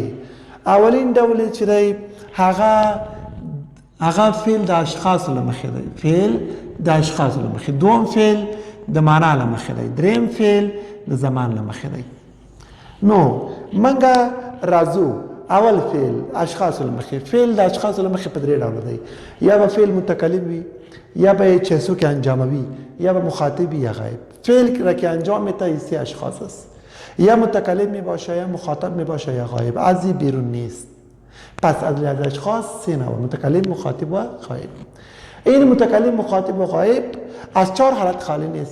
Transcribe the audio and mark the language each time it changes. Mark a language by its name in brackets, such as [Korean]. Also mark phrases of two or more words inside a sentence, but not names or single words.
[Pashto] اولین ډول چې دی هغه فعل د اشخاصو له مخې دی. فعل د اشخاصو له مخې. دوم فعل د معنا له مخې دی. دریم فعل د زمان له مخې دی. نو موږ راځو اول فعل اشخاصو له مخې. فعل د اشخاصو له مخې په درې ډوله دی. یا به فعل متکلم وي، یا به چیزو که انجاموی، یا به مخاطب یا غایب. [Persian] فعل را که انجام میده ایسی اشخاص است. یا متکلم می باشه، یا مخاطب می باشه، یا غایب. از این بیرون نیست. پس از اشخاص سه نوع: متکلم، مخاطب و غایب. این متکلم، مخاطب و غایب از چهار حالت خالی نیست.